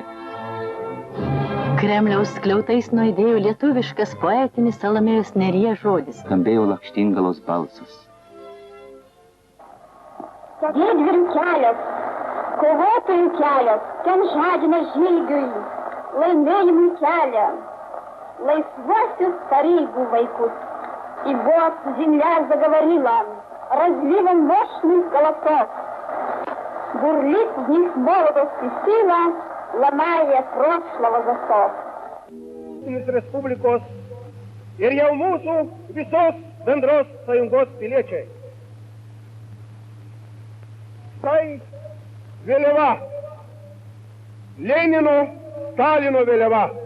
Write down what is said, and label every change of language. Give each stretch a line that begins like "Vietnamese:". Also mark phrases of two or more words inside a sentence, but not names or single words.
Lithuanian: Kremliaus skliautais nuaidėjo lietuviškas poetinis Salomėjos Nėries žodis. Skambėjo Lakštingalos balsas. Didvyrių kelias, kovotojų kelias, ten žadina žygiui, laimėjimui kelią, laisvosios tarybų vaikus.
Russian: И вот земля заговорила разливом мощных голосов. Бурлит в них молодость и сила, ломая прошлого засов.
Lithuanian: Iš Respublikos ir jau mūsų visos bendros sąjungos piliečiai. Tai vėliava, Lenino, Stalino vėliava.